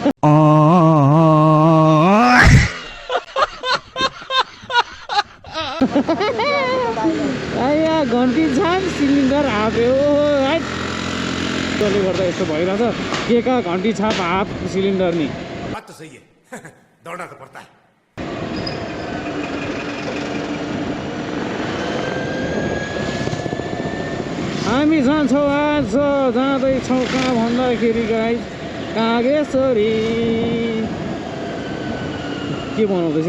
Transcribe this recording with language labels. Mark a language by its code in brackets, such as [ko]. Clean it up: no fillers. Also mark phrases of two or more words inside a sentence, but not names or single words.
[ne] घन्टी छाप [en] cylinder half [ne] हो है। त्यसले गर्दा यस्तो भइरहेछ के का घन्टी छाप [en] half cylinder [ne] नि। [hi] बात तो सही है। दौड़ना तो पड़ता है। [ne] हामी जान्छौँ आज, जाँदैछौँ कहाँ भन्दाखेरि गाइस कागेश्वरी। के बनाउँदैछ?